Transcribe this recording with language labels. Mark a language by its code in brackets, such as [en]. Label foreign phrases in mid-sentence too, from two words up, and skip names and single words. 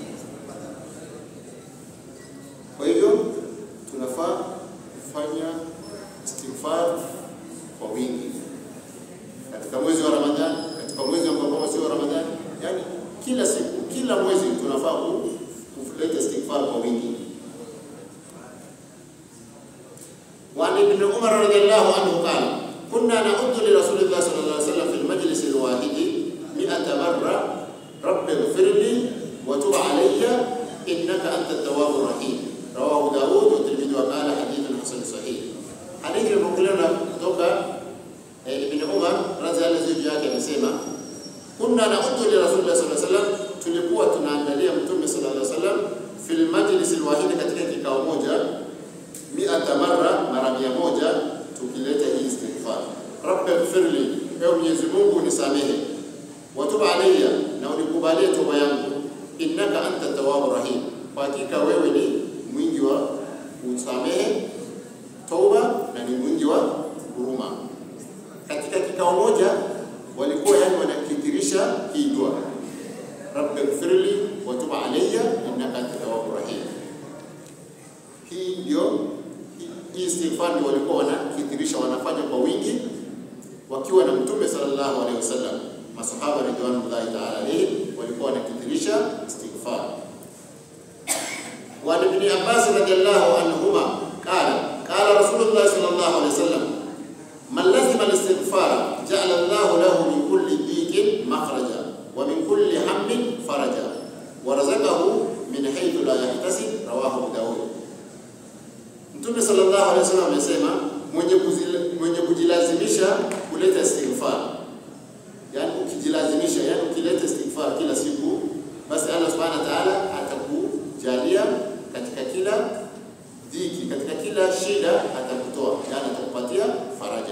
[sw] Kwa hivyo tunafaa kufanya istighfar kwa wingi katika mwezi wa Ramadhani, katika mwezi ambao sio Ramadhani, yani kila siku, kila mwezi tunafaa kuleta istighfar kwa wingi. [ar] وعن ابن عمر رضي الله عنه قال كنا نعد لرسول الله صلى الله عليه وسلم في المجلس الواحد 100 مرة رب اغفر لي وتب علي إنك أنت التواب الرحيم، رواه داود والترمذي وقال حديث حسن صحيح. حديث المقولنا [sw] kutoka Ibn Umar radhi Allah juu yake amesema, [ar] كنا نعد لرسول الله صلى الله عليه وسلم, [sw] tulikuwa tunaangalia Mtume [ar] صلى الله عليه وسلم في المجلس الواحد, [sw] katika kikao moja, 100 mara 100 tukileta hii istighfar. Rabbighfirli, ewe Mwenyezi Mungu nisamehe, [ar] وتب علي, [sw] na unikubalie toba yangu, [ar] إنك أنت التواب الرحيم, [sw] kwa hakika wewe ni mwingi wa kusamehe toba na ni mwingi wa huruma. Katika kikao moja walikuwa yani wanakithirisha hii dua, [ar] رب اغفر لي وتب علي إنك أنت التواب الرحيم. [sw] Hii ndio istighfar ndio walikuwa wanakithirisha, wanafanya kwa wingi wakiwa na Mtume [ar] صلى الله عليه وسلم. [sw] Masahaba [ar] رضوان الله تعالى عليه [sw] walikuwa wanakithirisha istighfar. [ar] وابن عباس رضي الله عنهما قال رسول الله صلى الله عليه وسلم، من لزم الاستغفار جعل الله له من كل ضيق مخرجا ومن كل هم فرجا ورزقه من حيث لا يحتسب، رواه داود. [sw] Mtume [ar] صلى الله عليه وسلم [sw] amesema, mwenye kujilazimisha kuleta istighfar, yani ukijilazimisha, yani ukileta istighfar kila siku, basi Allah [ar] سبحانه وتعالى [sw] atakujalia katika kila dhiki, katika kila shida atakutoa, yani atakupatia faraja.